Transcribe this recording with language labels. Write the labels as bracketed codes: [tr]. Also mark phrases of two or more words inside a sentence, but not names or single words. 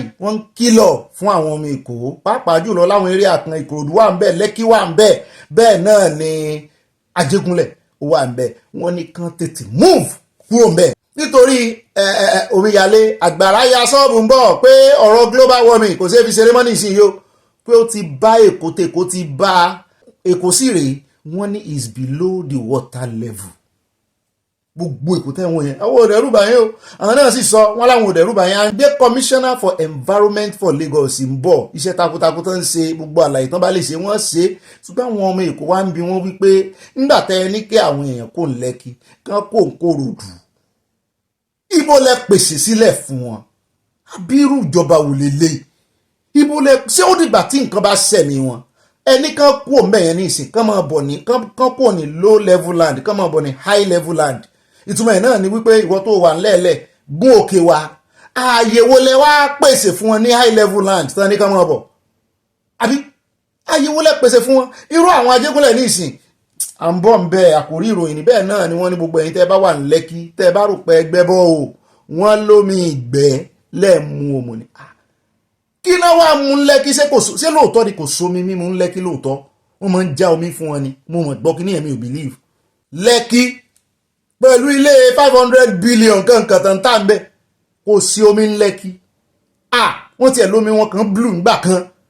[yo] wọ́n ń kìlọ̀ fún àwọn ọmọ Èkó pàápàá jùlọ láwọn eré àkàn Ìkòròdú wà ń bẹ̀ Lẹ́kì wà ń bẹ̀ bẹ́ẹ̀ náà ni Ajégúnlẹ̀ wà ń bẹ̀ wọ́n ní kán tètè move kúrò ń bẹ̀ nítorí omíyalé àgbàrá ya sọ́ọ̀bù ń bọ̀ pé ọ̀rọ̀ [en] global warming [yo] kò sí fi ceremony sí yó pé ó ti bá Èkó tèkó ti bá Èkó sí rèé wọ́n ní [en] is below the water level [yo] gbogbo èkó tẹ́wọ̀n yẹn àwọn òdẹ̀rúbà yẹn o àwọn náà sì sọ wọ́n láwọn òdẹ̀rúbà yẹn àgbé [en] commissioner for environment for Lagos [yo] ń bọ̀ iṣẹ́ takuntakun tó ń ṣe gbogbo àlàyé tán bá lè ṣe wọ́n ṣe ṣùgbọ́n àwọn ọmọ èkó wá ń bi wọ́n wípé nígbà tẹ́ ẹ ní kí àwọn èèyàn kò ń Lẹ́kì kán kò ń Kòròdú ibo lẹ pèsè sílẹ̀ fún wọn abirú ìjọba wò lélẹ̀ ibo lẹ ṣé ó dìgbà tí nǹkan bá ṣẹ̀mí wọn ẹni kan kú òmẹ́yẹn ní ìsìn kán máa bọ̀ ní kán kú ní [en] low level land [yo] kán máa bọ̀ ní high [en] level land [yo] ìtumọ̀ ẹ̀ náà ni wípé ìwọ tó wà ńlẹ̀ẹ́lẹ̀ gún òkè wa ààyè wo lẹ wá pèsè fún wọn ní [en] high level land [yo] tán ní kán máa bọ̀ àbí ààyè wo lẹ pèsè fún wọn irú àwọn Ajégúnlẹ̀ ní ìsìn à ń bọ̀ ń bẹ àkórí ìròyìn bẹ́ẹ̀ náà ni wọ́n ní gbogbo ẹ̀yin tẹ́ bá wà ní Lẹ́kì tẹ́ bá rò pé ẹgbẹ́ bọ́ o wọ́n lómi ìgbẹ́ lẹ́ẹ̀mú òmò ni kí náà wàá mú Lẹ́kì ṣé lóòótọ́ ni kò sómi mímú Lẹ́kì lóòótọ́ wọ́n máa ń já omi fún wọn ni mo mọ̀ gbọ́ kí ní ẹ̀mí ò believe Lẹ́kì pẹ̀lú ilé 500 billion kankan tán tá ń bẹ kò sí omi ń Lẹ́kì wọ́n tiẹ̀ lómi wọn kan blue ńgbà kan